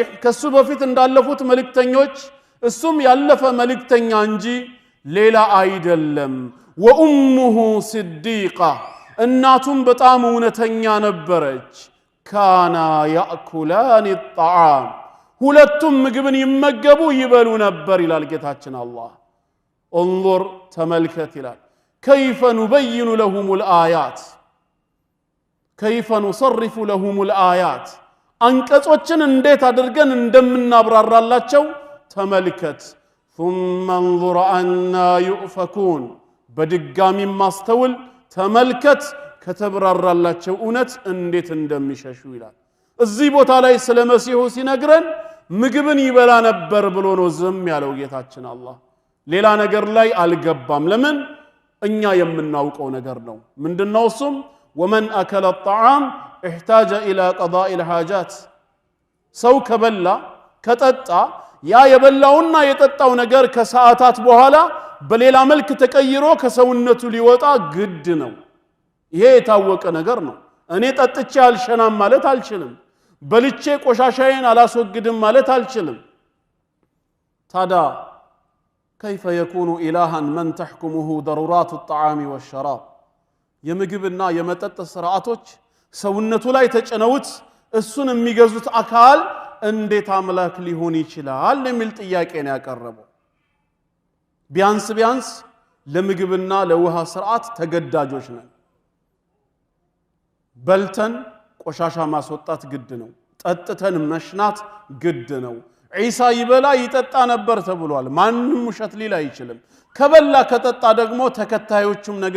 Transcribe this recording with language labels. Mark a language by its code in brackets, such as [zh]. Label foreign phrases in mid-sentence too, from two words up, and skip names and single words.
[am] ከሱ በፊት እንዳለፉት መልእክተኞች እሱም ያለፈ መልእክተኛ እንጂ ሌላ አይደለም [ar] وأمه صديقة [am] እናቱም በጣም እውነተኛ ነበረች [ar] كانا يأكلان الطعام [am] ሁለቱም ምግብን ይመገቡ ይበሉ ነበር ይላል ጌታችን አላህ انظر ተመልከት ይላል [ar] كيف نبين لهم الآيات كيف نصرف لهم الآيات [am] አንቀጾችን እንዴት አድርገን እንደምናብራራላቸው ተመልከት [ar] ثم انظر أنا يؤفكون [am] በድጋሚ ማስተውል ተመልከት ከተብራራላቸው እውነት እንዴት እንደሚሸሹ ይላል እዚህ ቦታ ላይ ስለ መሲሁ ሲነግረን ምግብን ይበላ ነበር ብሎ ነው ዝም ያለው ጌታችን አላህ ሌላ ነገር ላይ አልገባም ለምን እኛ የምናውቀው ነገር ነው ምንድነው እሱም [ar] ومن أكل الطعام احتاج إلى قضاء الحاجات [am] ሰው ከበላ ከጠጣ ያ የበላውና የጠጣው ነገር ከሰዓታት በኋላ በሌላ መልክ ተቀይሮ ከሰውነቱ ሊወጣ ግድ ነው ይሄ የታወቀ ነገር ነው እኔ ጠጥቼ አልሸናም ማለት አልችልም በልቼ ቆሻሻዬን አላስወግድም ማለት አልችልም ታዲያ [ar] كيف يكون إلها من تحكمه ضرورات الطعام والشراب [am] የምግብና የመጠጥ ስርዓቶች ሰውነቱ ላይ ተጨነውት እሱን የሚገዙት አካል እንዴት አምላክ ሊሆን ይችላል የሚል ጥያቄ ነው ያቀረበው ቢያንስ ለምግብና ለውሃ ስርዓት ተገዳጆች ነን በልተን ቆሻሻ ማስወጣት ግድ ነው ጠጥተን መሽናት ግድ ነው ዒሳ ይበላ ይጠጣ ነበር ተብሏል ማንንም ውሸት ሊል አይችልም ከበላ ከጠጣ ደግሞ ተከታዮቹም ነገር